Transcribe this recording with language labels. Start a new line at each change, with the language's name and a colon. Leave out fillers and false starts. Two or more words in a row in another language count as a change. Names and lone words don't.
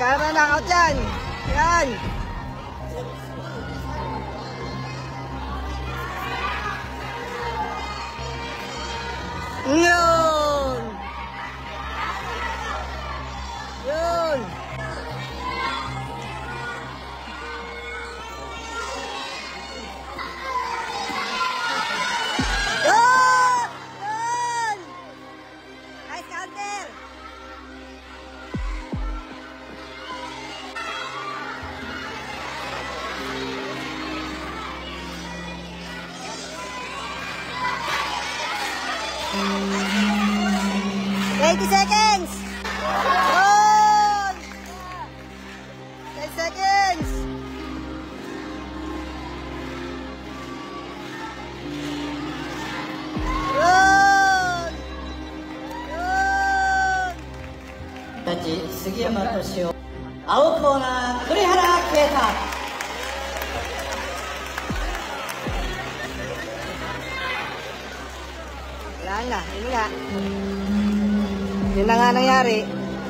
Filipino: knockout yan. Yan. Yun. Yun. Yun. Yun.
English: Nice counter. Eighty seconds. Yun. 10 seconds.
Filipino: Yun. Yun.
Japanese: たち杉山敏夫青コーナー栗原啓太
Filipino: Wala na, yun nga. Yun na nga nangyari.